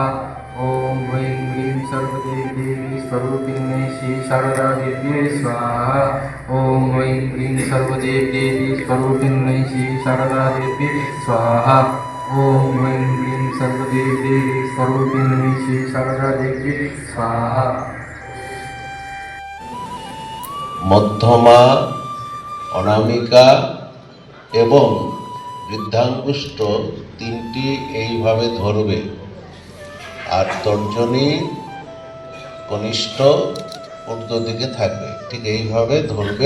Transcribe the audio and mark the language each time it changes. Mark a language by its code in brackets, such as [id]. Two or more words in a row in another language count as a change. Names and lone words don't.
[sa] ओम ऐं ह्रीं सर्वदेव देवी स्वरूपिण्यै श्री शारदा देव्यै स्वाहा। ओम ऐं ह्रीं सर्वदेव देवी स्वरूपिण्यै श्री शारदा देव्यै स्वाहा। ओम ऐं ह्रीं सर्वदेव देवी स्वरूपिण्यै श्री शारदा देव्यै स्वाहा। [bn] মধ্যমা, অনামিকা এবং বৃদ্ধাঙ্গুষ্ঠ তিনটি এইভাবে ধরবে, আর তর্জনী কনিষ্ঠ ঊর্ধ্ব দিকে থাকবে, ঠিক এইভাবে ধরবে।